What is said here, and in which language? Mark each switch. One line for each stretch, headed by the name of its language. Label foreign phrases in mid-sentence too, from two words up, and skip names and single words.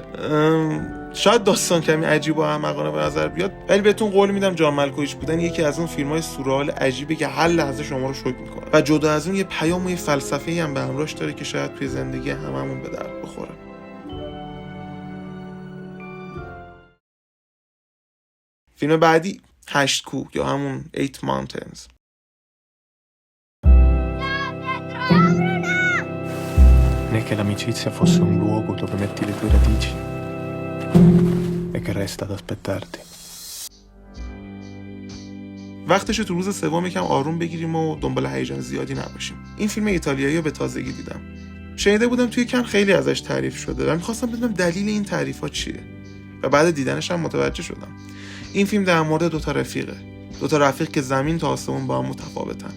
Persian: شاید داستان کمی عجیب و احمقانه به نظر بیاد ولی بهتون قول میدم جان مالکوویچ بودن یکی از اون فیلم‌های سورئال عجیبه که هر لحظه شما رو شوک میکنه و جدا از اون یه پیام و یه فلسفه‌ای هم به همراهش داره که شاید توی زندگی هممون به درد بخوره. فیلم بعدی 8 کوه یا همون 8 Mountains.
Italian: Né che l'amicizia fosse un luogo dove metti le tue radici e che resta ad aspettarti.
Persian: وقتش تو روز سوم یکم آروم بگیریم و دنبال هیجان زیادی نباشیم. این فیلم ایتالیایی رو به تازگی دیدم. شنیده بودم توی کن خیلی ازش تعریف شده و می‌خواستم بدونم دلیل این تعریف‌ها چیه. و بعد دیدنش هم متوجه شدم. این فیلم در مورد 2 تا رفیقه. 2 تا رفیق که زمین تا آسمون با هم متفاوتن.